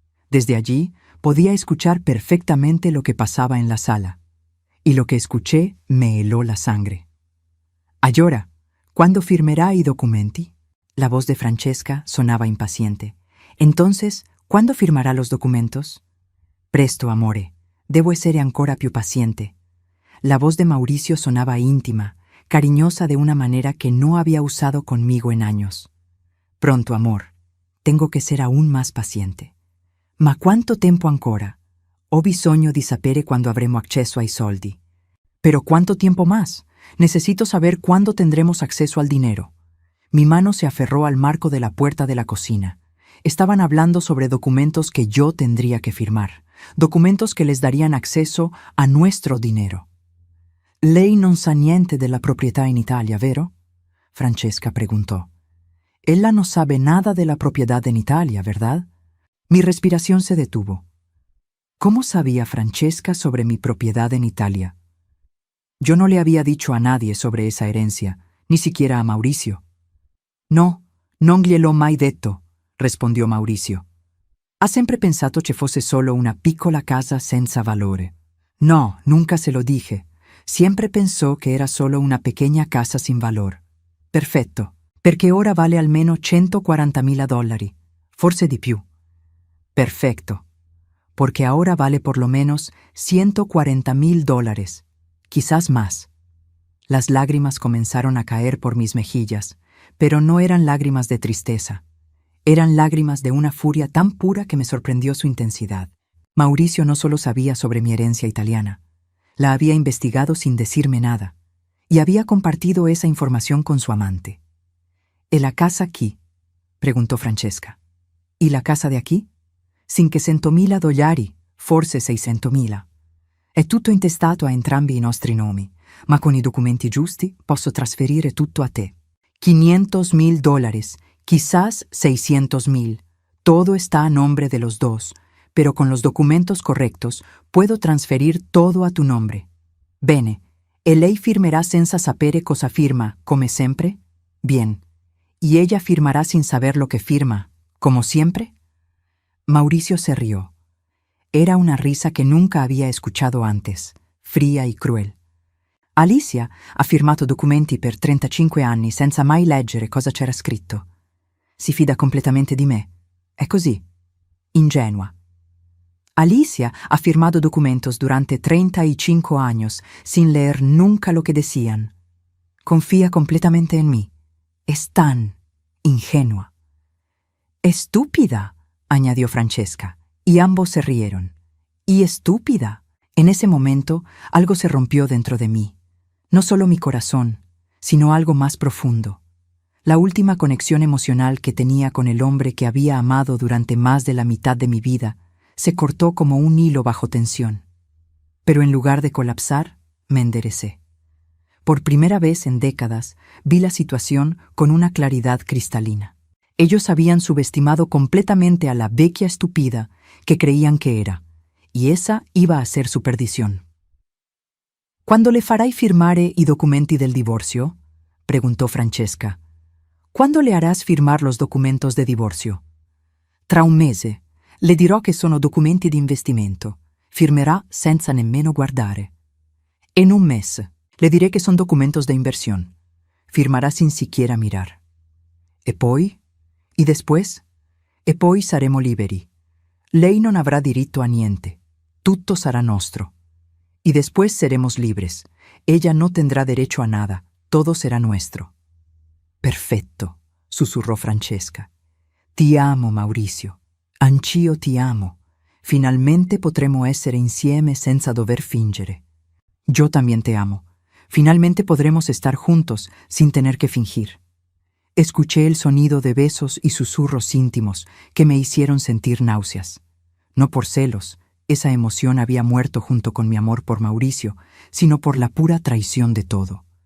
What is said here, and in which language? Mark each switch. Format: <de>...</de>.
<es>Desde allí podía escuchar perfectamente lo que pasaba en la sala, y lo que escuché me heló la sangre.</es> <it>«Allora, ¿cuándo firmerà i documenti?» La voz de Francesca sonaba impaciente.</it> <es>«Entonces, ¿cuándo firmará los documentos?»</es> <it>«Presto, amore, debo essere ancora più paziente».</it> <es>La voz de Mauricio sonaba íntima, cariñosa de una manera que no había usado conmigo en años. «Pronto, amor, tengo que ser aún más paziente».</es> <it>«Ma quanto tempo ancora? Ho bisogno di sapere quando avremo acceso ai soldi».</it> <es>«¿Pero cuánto tiempo más? Necesito saber cuándo tendremos acceso al dinero». Mi mano se aferró al marco de la puerta de la cocina. Estaban hablando sobre documentos que yo tendría que firmar, documentos que les darían acceso a nuestro dinero.</es> <it>«Lei non sa niente della proprietà in Italia, vero?»</it> <es>Francesca preguntó. «Ella no sabe nada de la propiedad en Italia, ¿verdad?» Mi respiración se detuvo. ¿Cómo sabía Francesca sobre mi propiedad en Italia? Yo no le había dicho a nadie sobre esa herencia, ni siquiera a Mauricio.</es> <it>«No, non gliel'ho mai detto»,</it> <es>respondió Mauricio.</es> <it>«Ha sempre pensato che fosse solo una piccola casa senza valore».</it> <es>«No, nunca se lo dije. Siempre pensó que era solo una pequeña casa sin valor».</es> <it>«Perfetto, perché ora vale almeno $140.000, forse di più».</it> <es>«Perfecto, porque ahora vale por lo menos $140.000, quizás más». Las lágrimas comenzaron a caer por mis mejillas, pero no eran lágrimas de tristeza. Eran lágrimas de una furia tan pura que me sorprendió su intensidad. Mauricio no solo sabía sobre mi herencia italiana, la había investigado sin decirme nada, y había compartido esa información con su amante. «¿E la casa aquí?» preguntó Francesca. «¿Y la casa de aquí?»</es> <it>$500.000, forse 600.000. È tutto intestato a entrambi i nostri nomi, ma con i documenti giusti posso trasferire tutto a te.</it> <es>$500.000, quizás 600.000. Todo está a nombre de los dos, pero con los documentos correctos puedo transferir todo a tu nombre.</es> <it>Bene, e lei firmerà senza sapere cosa firma, come sempre?</it> <es>Bien. ¿Y ella firmará sin saber lo que firma, como siempre?» Mauricio se rió. Era una risa que nunca había escuchado antes, fría y cruel.</es> <it>«Alicia ha firmato documenti per 35 anni senza mai leggere cosa c'era scritto. Si fida completamente di me. È così. Ingenua.</it> <es>Alicia ha firmado documentos durante 35 años sin leer nunca lo que decían. Confía completamente en mí. Es tan ingenua». «Estúpida», añadió Francesca, y ambos se rieron. «Y estúpida». En ese momento, algo se rompió dentro de mí. No solo mi corazón, sino algo más profundo. La última conexión emocional que tenía con el hombre que había amado durante más de la mitad de mi vida se cortó como un hilo bajo tensión. Pero en lugar de colapsar, me enderecé. Por primera vez en décadas, vi la situación con una claridad cristalina. Ellos habían subestimado completamente a la vecchia estúpida que creían que era, y esa iba a ser su perdición.</es> <it>«¿Quando le farai firmare i documenti del divorcio?»</it> <es>preguntó Francesca. «¿Cuándo le harás firmar los documentos de divorcio?»</es> <it>«Tra un mese. Le dirò che sono documenti di investimento. Firmerà senza nemmeno guardare».</it> <es>«En un mes. Le diré que son documentos de inversión. Firmará sin siquiera mirar».</es> <it>«E poi?</it> <es>¿Y después?»</es> <it>«E poi saremo liberi. Lei non avrà diritto a niente. Tutto sarà nostro.</it> <es>Y después seremos libres. Ella no tendrá derecho a nada. Todo será nuestro». «Perfetto», susurró Francesca.</es> <it>«Ti amo, Mauricio. Anch'io ti amo. Finalmente potremo essere insieme senza dover fingere».</it> <es>«Yo también te amo. Finalmente podremos estar juntos sin tener que fingir». Escuché el sonido de besos y susurros íntimos que me hicieron sentir náuseas. No por celos, esa emoción había muerto junto con mi amor por Mauricio, sino por la pura traición de todo.</es>